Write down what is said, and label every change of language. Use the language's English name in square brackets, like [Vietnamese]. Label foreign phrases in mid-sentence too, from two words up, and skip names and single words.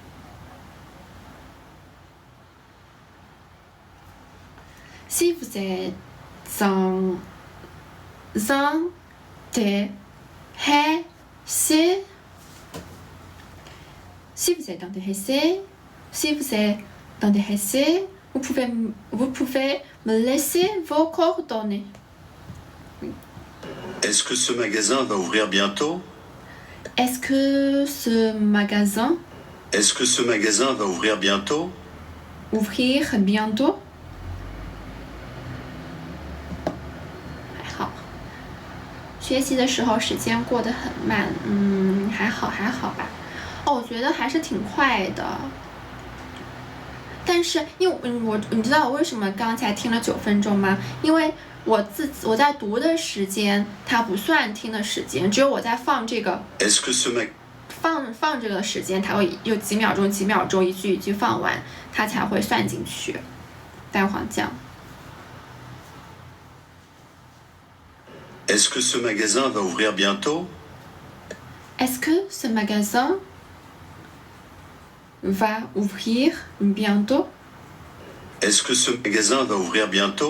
[French] Si vous êtes intéressé, vous pouvez me laisser vos coordonnées. Est-ce que ce magasin va ouvrir bientôt? Est-ce que ce magasin va ouvrir bientôt? Ouvrir bientôt? [Chinese] 还好，学习的时候时间过得很慢，还好吧。我觉得还是挺快的。但是因为你知道我为什么刚才听了9分钟吗？因为我在读的时间它不算听的时间，只有我在放这个放这个时间，它会有几秒钟一句一句放完，它才会算进去。蛋黄酱。 [French] Est-ce que ce magasin va ouvrir bientôt? Est-ce que ce magasin va ouvrir bientôt? Est-ce que ce magasin va ouvrir bientôt?